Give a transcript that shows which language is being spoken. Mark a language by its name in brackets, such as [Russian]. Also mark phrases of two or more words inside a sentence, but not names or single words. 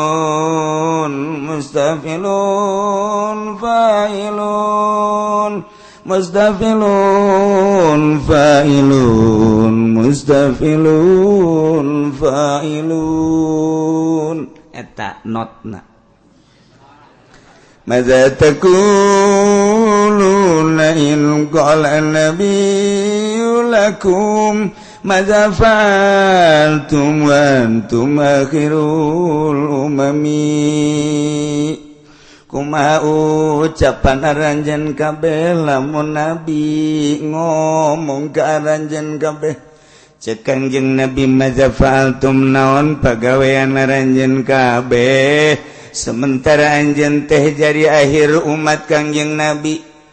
[Arabic] فاعلن مستفعلن فاعلن [Sundanese] eta notna [Arabic] ماذا تقولون إن قال النبي لكم ماذا فعلتم وأنتم آخر الأمم [Sundanese] kumaha ucapan aranjeun kabeh lamun nabi ngomong ka aranjeun kabeh cek Kangjeng Nabi [Arabic] ماذا فعلتم [Sundanese] naon pagawean aranjeun kabeh sementara anjeun teh jadi akhir umat Kangjeng Nabi